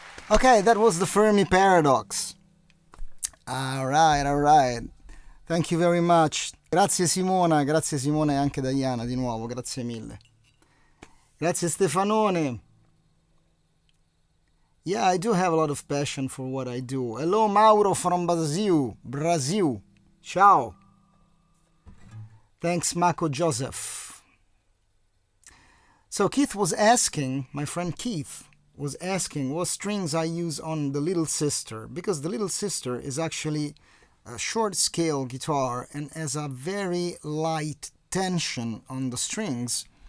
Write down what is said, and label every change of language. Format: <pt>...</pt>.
<en>Okay, that was the Fermi paradox. Alright, alright. Thank you very much.</en> <it>Grazie Simona e anche Diana di nuovo, grazie mille. Grazie Stefanone.</it> <en>Yeah, I do have a lot of passion for what I do. Hello Mauro from Brazil. Brazil. Ciao. Thanks Marco Joseph. So Keith was asking, my friend Keith was asking what strings I use on the Little Sister, because the Little Sister is actually a short scale guitar and has a very light tension on the strings.</en>